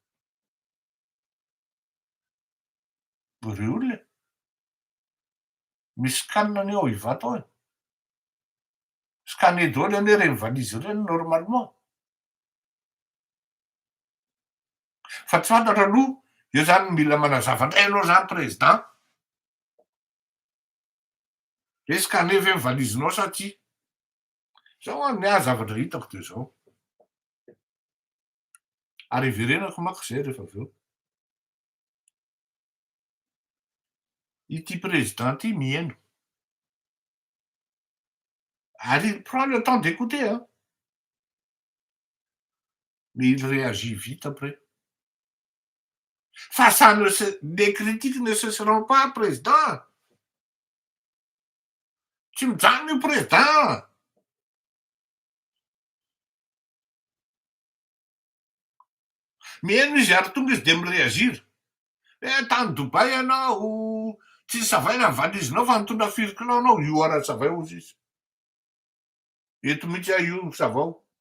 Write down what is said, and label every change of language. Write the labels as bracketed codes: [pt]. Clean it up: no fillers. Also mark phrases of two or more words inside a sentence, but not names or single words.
[mg] re olona misy kanina ny ao ivato ao skane daholo ane reny valizy reny normalement fa tsy fantatra aloha eo zany mila manazava ndray anao zany président hoe skane ve ny valizinao sa ty zao any zavatra hitako de zao ary iverenako mako zay rehefa aveo ity président ty mihaino ary [fr] prend le temps d'écouter mais il réagit vite après fa ça les critiques ne cesseront pas président [mg] tsy mijanona io président mihaino izy ary tonga izy de miréagir tany Dubai ianao tsy savaina ny valizinao fa nitondra firy kilao anao io ara savay ozy izy eto mihitsy io savao